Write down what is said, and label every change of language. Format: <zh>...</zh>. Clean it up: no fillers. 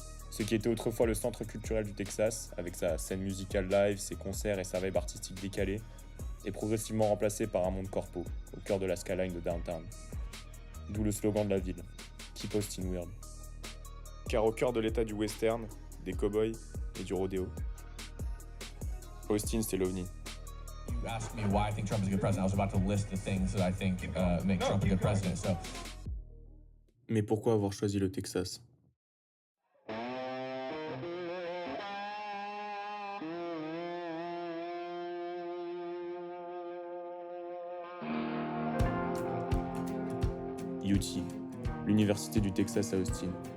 <fr>Ce qui était autrefois le centre culturel du Texas, avec sa scène musicale live, ses concerts et sa vibe artistique décalée, est progressivement remplacé par un monde corpo, au cœur de la skyline de downtown. D'où le slogan de la ville, Keep Austin Weird. Car au cœur de l'état du western, des cow-boys et du rodéo, Austin c'est l'OVNI.</fr> <en>You asked me why I think Trump is a good president. I was about to list the things that I think make Trump a good president. So,</en> <fr>Mais pourquoi avoir choisi le Texas ? UT, l'université du Texas à Austin.</fr>